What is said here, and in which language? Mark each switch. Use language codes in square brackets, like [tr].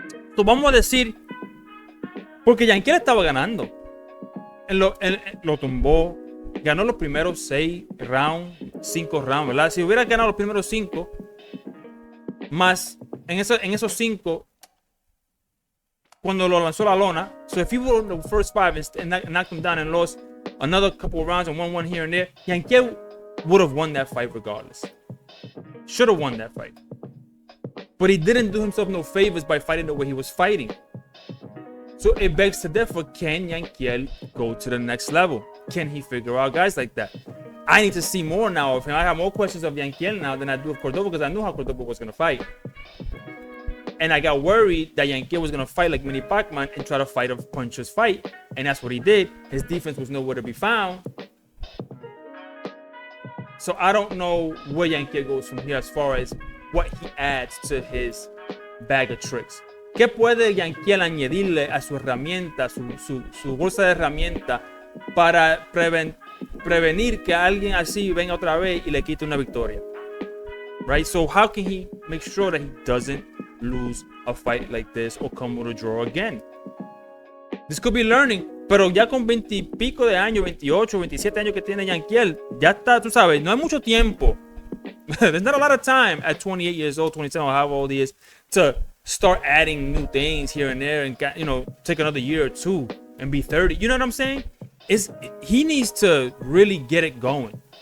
[es] Entonces vamos a decir, porque Yankiel estaba ganando. Lo tumbó, ganó los primeros 6 rounds, 5 rounds, ¿verdad? Si hubiera ganado los primeros 5, más en esos 5, cuando lo lanzó la lona. [en] So if he won the first 5 and knocked him down and lost another couple of rounds and won one here and there, Yankiel would have won that fight regardless. Should have won that fight. But he didn't do himself no favors by fighting the way he was fighting. So it begs to differ, can Yankiel go to the next level? Can he figure out guys like that? I need to see more now of him. I have more questions of Yankiel now than I do of Cordova, because I knew how Cordova was going to fight. And I got worried that Yankiel was going to fight like Mini Pacman and try to fight a puncher's fight. And that's what he did. His defense was nowhere to be found. So I don't know where Yankiel goes from here as far as what he adds to his bag of tricks. [es] ¿Qué puede Yankiel añadirle a su herramienta, su bolsa de herramientas para prevenir que alguien así venga otra vez y le quite una victoria? [en] Right? So how can he make sure that he doesn't lose a fight like this or come with a draw again? This could be learning, [es] pero ya con 20 y pico de años, 28, 27 años que tiene Yankiel, ya está, tú sabes, no hay mucho tiempo. [en] There's not a lot of time at 28 years old, 27, or however old he is, to start adding new things here and there and, you know, take another year or 2 and be 30. You know what I'm saying? He needs to really get it going.